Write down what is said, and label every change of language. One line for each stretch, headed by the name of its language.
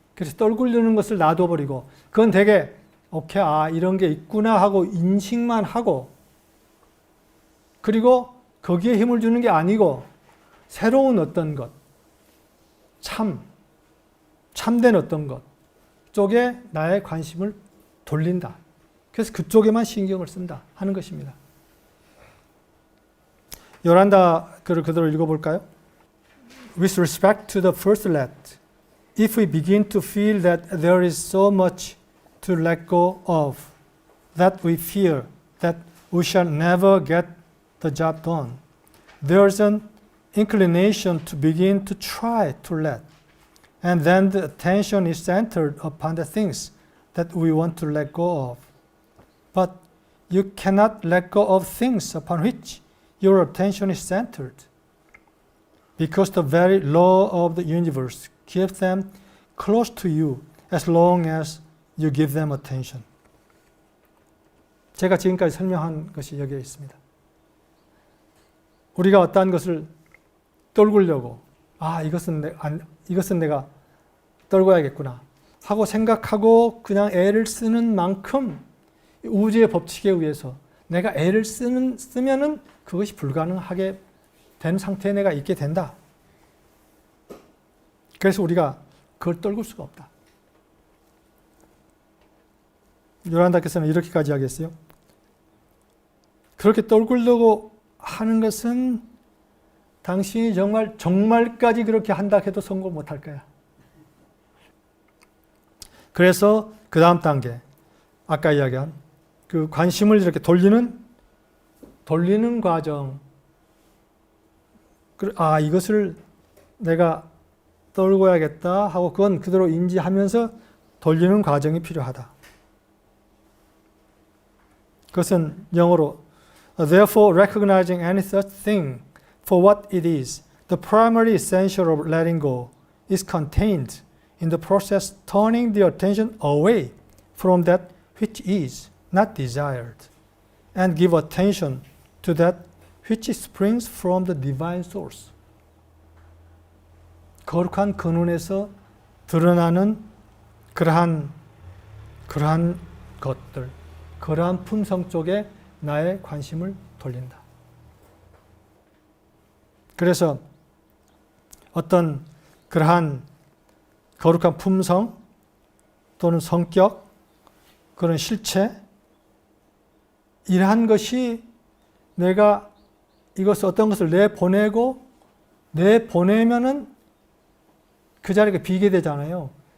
Korean: 그래서 떨구려는 것을 놔둬버리고 그건 되게 오케이, 이런 게 있구나 하고 인식만 하고 그리고 거기에 힘을 주는 게 아니고 새로운 어떤 것, 참된 어떤 것 쪽에 나의 관심을 돌린다. 그래서 그쪽에만 신경을 쓴다 하는 것입니다. 요란다 글을 그대로 읽어볼까요?
English: With respect to the first let, if we begin to feel that there is so much to let go of, that we fear that we shall never get the job done. There's an inclination to begin to try to let, and then the attention is centered upon the things that we want to let go of. But you cannot let go of things upon which your attention is centered, because the very law of the universe keeps them close to you as long as you give them attention.
Korean: 제가 지금까지 설명한 것이 여기에 있습니다. 우리가 어떠한 것을 떨구려고 이것은 내가 떨궈야겠구나 하고 생각하고 그냥 애를 쓰는 만큼 우주의 법칙에 의해서 내가 애를 쓰면은 그것이 불가능하게 된 상태에 내가 있게 된다. 그래서 우리가 그걸 떨굴 수가 없다. 요란다께서는 이렇게까지 하겠어요. 그렇게 떨굴려고 하는 것은 당신이 정말까지 그렇게 한다 해도 성공 못할 거야. 그래서 그 다음 단계, 아까 이야기한 그 관심을 이렇게 돌리는 과정. 이것을 내가 떨궈야겠다 하고 그건 그대로 인지하면서 돌리는 과정이 필요하다. 그것은 영어로
English: Therefore, recognizing any such thing for what it is, the primary essential of letting go is contained in the process turning the attention away from that which is not desired and give attention to that which springs from the divine source.
Korean: 거룩한 근원에서 드러나는 그러한 것들, 그러한 품성 쪽에 나의 관심을 돌린다. 그래서 어떤 그러한 거룩한 품성 또는 성격, 그런 실체, 이러한 것이 내가 어떤 것을 내보내면은 그 자리가 비게 되잖아요.